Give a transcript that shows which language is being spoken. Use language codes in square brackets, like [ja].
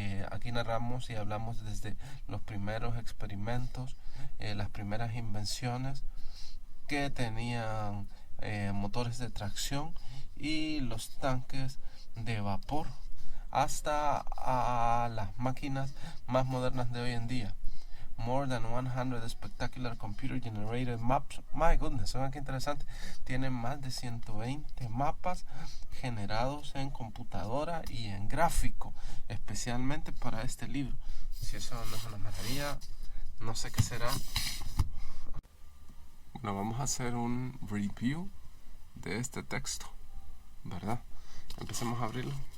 [es] Aquí narramos y hablamos desde los primeros experimentos, las primeras invenciones que tenían motores de tracción y los tanques de vapor, hasta a las máquinas más modernas de hoy en día. [en] More than 100 spectacular computer generated maps. My goodness, [es] vean qué interesante. Tiene más de 120 mapas generados en computadora y en gráfico, especialmente para este libro. Si eso no es una maravilla, no sé qué será. Bueno, vamos a hacer un review de este texto, ¿verdad? Empecemos a abrirlo.